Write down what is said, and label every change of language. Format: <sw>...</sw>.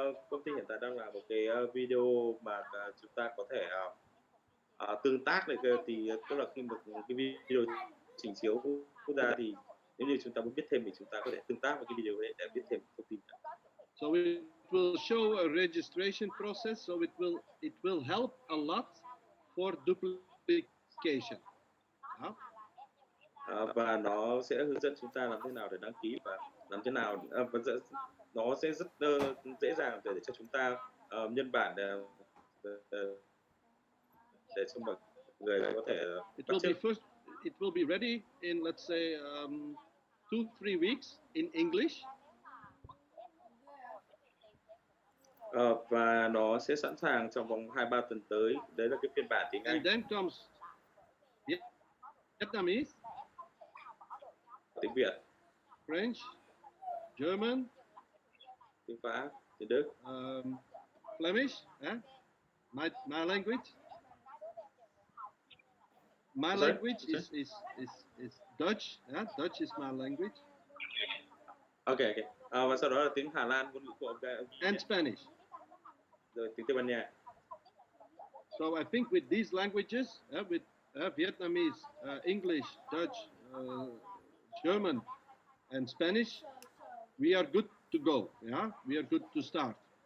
<vi>Công ty hiện tại đang làm một cái video mà chúng ta có thể tương tác được, thì tức là khi một cái video trình chiếu quốc gia thì nếu như chúng ta muốn biết thêm thì chúng ta có thể tương tác với cái video đấy để biết thêm thông tin.</vi> <en>So it will show a registration process, so it will help a lot for duplication.</en> <vi>Và nó sẽ hướng dẫn chúng ta làm thế nào để đăng ký và làm thế nào nó sẽ rất dễ dàng để cho chúng ta nhân bản để cho mọi người có thể bắt chước.</vi> <en>It will be ready in, let's say, 2-3 weeks in English.</en> <vi>Và nó sẽ sẵn sàng trong vòng 2-3 tuần tới. Đấy là cái phiên bản tiếng Anh.</vi> <en>And then comes Vietnamese,</en> <vi>tiếng Việt,</vi> <en>French, German,</en> <vi>tiếng Pháp, tiếng Đức,</vi> <en>Flemish, my language. My language is Dutch. Dutch is my language. Okay.</en> <vi>Và sau đó là tiếng Hà Lan, ngôn ngữ của ông.</vi> <en>And Spanish.</en> <vi>Rồi tiếng Tây Ban Nha.</vi> <en>So I think with these languages, with Vietnamese, English, Dutch, German, and Spanish, we are good to go. Yeah, we are good to start.</en>